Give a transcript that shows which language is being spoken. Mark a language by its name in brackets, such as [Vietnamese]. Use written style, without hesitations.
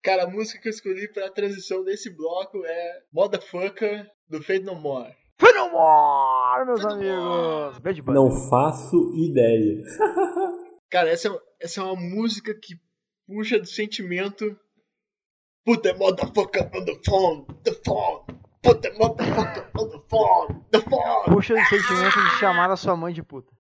[Portuguese] Cara, a música que eu escolhi para a transição desse bloco é Motherfucker, do Faith No More. Faith No More, meus Faith amigos! No More. Não faço ideia. Cara, essa é uma música que puxa do sentimento. [English] Put the motherfucker on the phone, put the motherfucker on the phone. [Portuguese] Puxa do sentimento de chamar a sua mãe de puta.